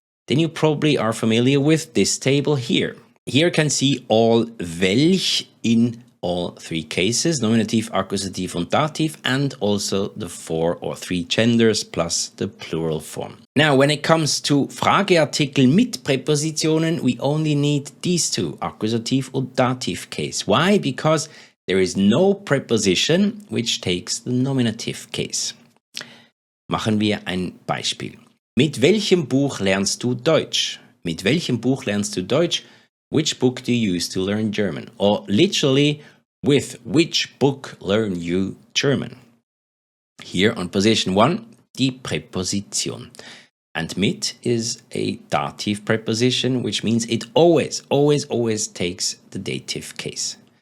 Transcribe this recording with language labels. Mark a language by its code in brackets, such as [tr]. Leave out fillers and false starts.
[en] Then you probably are familiar with this table here. Here you can see all welch in all three cases, nominative, accusative und dativ, and also the 4 or 3 genders plus the plural form. Now, when it comes to Frageartikel mit Präpositionen, we only need these two, accusative und dativ case. Why? Because there is no preposition which takes the nominative case. [de] Machen wir ein Beispiel. Mit welchem Buch lernst du Deutsch? Mit welchem Buch lernst du Deutsch? [en] Which book do you use to learn German? Or literally, with which book learn you German? Here on position 1, die Präposition. And mit is a dative preposition, which means it always takes the dative case.